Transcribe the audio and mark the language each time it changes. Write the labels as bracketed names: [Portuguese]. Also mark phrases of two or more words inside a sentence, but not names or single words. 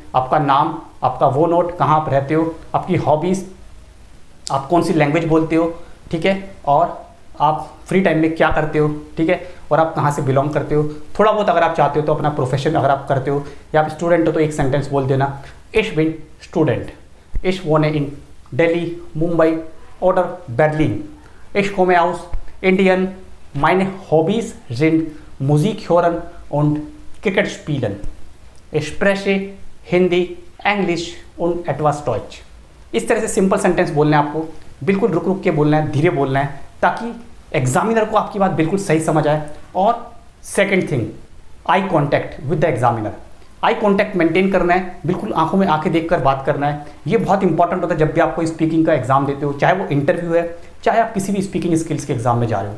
[Hindi] आपका नाम, आपका वो नोट, कहाँ आप रहते हो, आपकी हॉबीज़, आप कौन सी लैंग्वेज बोलते हो, ठीक है, और आप [English] free time [Hindi] में क्या करते हो, ठीक है, और आप कहाँ से बिलोंग करते हो। थोड़ा बहुत अगर आप चाहते हो तो अपना प्रोफेशन अगर आप करते हो, या आप स्टूडेंट हो तो एक सेंटेंस बोल देना, [German] Ich bin Student, ich wohne in Delhi, Mumbai oder Berlin. Ich komme aus Indien. Meine Hobbys sind Musik hören und Cricket spielen. Ich spreche हिंदी, इंग्लिश und etwas Deutsch. [Hindi] इस तरह से [English] simple sentence [Hindi] बोलना है आपको, बिल्कुल रुक रुक के बोलना है, धीरे बोलना है, ताकि एग्जामिनर को आपकी बात बिल्कुल सही समझ आए। [English] और second thing, eye contact with the examiner. eye contact maintain [Hindi] करना है, बिल्कुल आंखों में आंखें देखकर बात करना है। ये बहुत इंपॉर्टेंट होता है जब भी आप कोई स्पीकिंग का एग्जाम देते हो, चाहे वो इंटरव्यू है, चाहे आप किसी भी [English] speaking skills [Hindi] के एग्जाम में जा रहे हो।